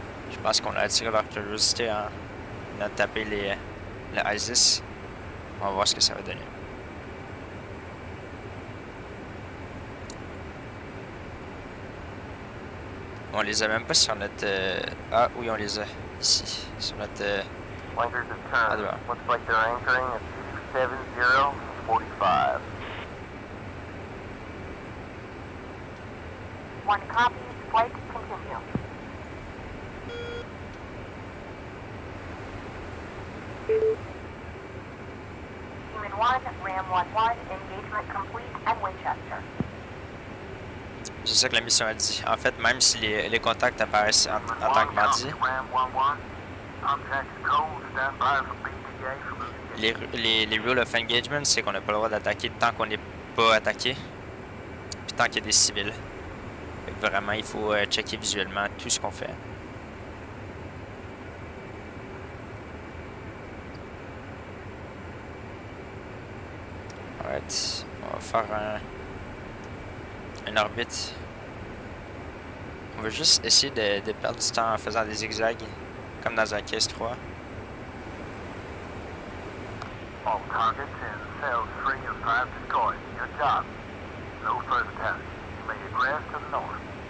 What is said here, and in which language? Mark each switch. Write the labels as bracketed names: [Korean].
[French] Je pense qu'on a attiré leur curiosité en a tapé le ISIS. On va voir ce que ça va donner. On les a même pas sur notre... Ah oui, on les a ici. Sur notre... [English] Flankers have turned. [French] droit. [English] Looks like they're anchoring at 270-45. One copy. Flight continue. Demon 1, Ram 1-1, engagement complete at Winchester. [French] C'est ça que la mission a dit. En fait, même si les contacts apparaissent en tant que mardi, [English] Ram 1-1. Contact control, stand by for BTA for moving. [French] les [English] rules of engagement, [French] c'est qu'on n'a pas le droit d'attaquer tant qu'on n'est pas attaqué, puis tant qu'il y a des civils. Fait que vraiment, il faut checker visuellement tout ce qu'on fait. Alright, on va faire une orbite. On va juste essayer de perdre du temps en faisant des zigzags, comme dans un case 3. [English] All targets in cells 3 and 5 destroyed. Your job. No further damage. You may egress to the north.